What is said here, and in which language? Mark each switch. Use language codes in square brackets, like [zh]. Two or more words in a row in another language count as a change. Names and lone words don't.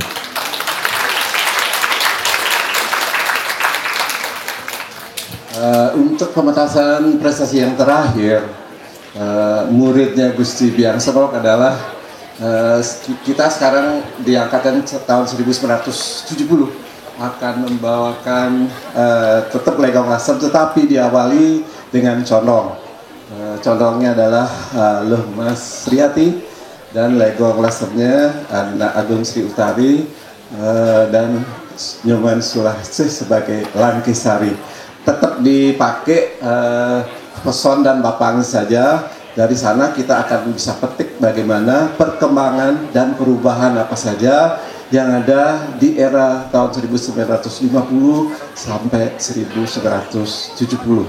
[id] Untuk pementasan prestasi yang terakhir, muridnya Gusti Biang Semok adalah kita sekarang di angkatan tahun 1970 akan membawakan tetap legong lasem, tetapi diawali dengan condong. Condongnya adalah Luh Mas Sriati, dan legong lasemnya Anak Agung Sri Utari dan Nyoman Sulawesi sebagai Langkisari. Tetap dipakai peson dan bapangi saja. Dari sana kita akan bisa petik bagaimana perkembangan dan perubahan apa saja yang ada di era tahun 1950 sampai 1970.